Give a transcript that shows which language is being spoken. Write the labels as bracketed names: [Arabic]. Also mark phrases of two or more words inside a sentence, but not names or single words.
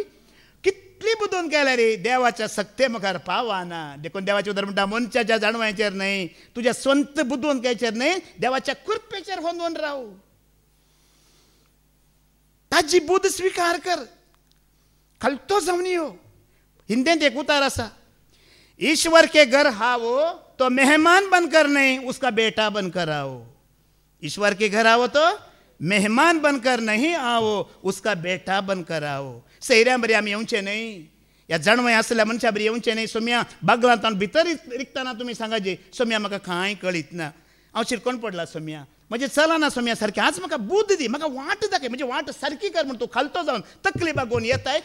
[Konkani] कितली बुदवंत केल्या रे देवाच्या सक्ते मुखार पावाना. देखून देवाचे उदाहरण म्हणटा मनशाच्या जाणवायचेर न्हय, तुज्या स्वंत बुदवंतकायेचेर न्हय, देवाच्या कृपेचेर होंदून राव. ताजी बुद स्वीकार कर. खालतो जावन यो. हिंदीत एक उतार आसा, [Hindi] ईश्वर के घर आओ तो मेहमान बनकर नहीं उसका बेटा बनकर आओ. ईश्वर के घर आओ तो मेहमान बनकर नहीं आओ उसका बेटा बनकर आओ. [Konkani] सैऱ्यां बरी आमी येवचें न्हय, ह्या जाणवाय आसल्या मनशा बरी येवचें न्हय. सोम्या बागलांत भितर रिकतना तुमी सांगाजे सोम्या म्हाका कांय कळीत ना, हांव शिरकोन पडला सोम्या, म्हणजे चलना सोम्या सारकें. आज म्हाका बुद्ध दी, म्हाका वाट दाखय, म्हणजे वाट सारकी कर म्हूण तूं खालतो जावन तकली बागोवन येताय.